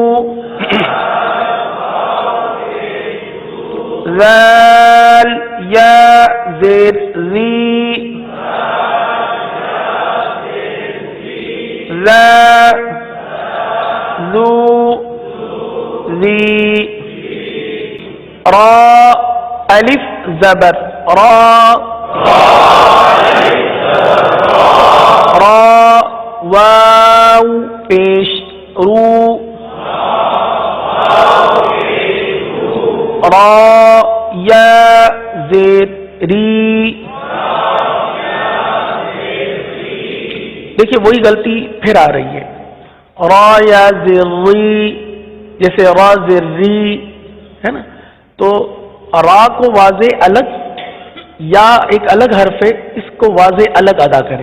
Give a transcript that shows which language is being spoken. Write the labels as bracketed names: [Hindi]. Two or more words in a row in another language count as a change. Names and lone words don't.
[Urdu] زال یا زیر ذی ذا ذو ذی را الف زبر را را واو پیش رو را یا زیر ری. دیکھیے وہی غلطی پھر آ رہی ہے. را یا زیر ری جیسے را زیر ری ہے نا, تو را کو واضح الگ یا ایک الگ حرف ہے, اس کو واضح الگ ادا کریں.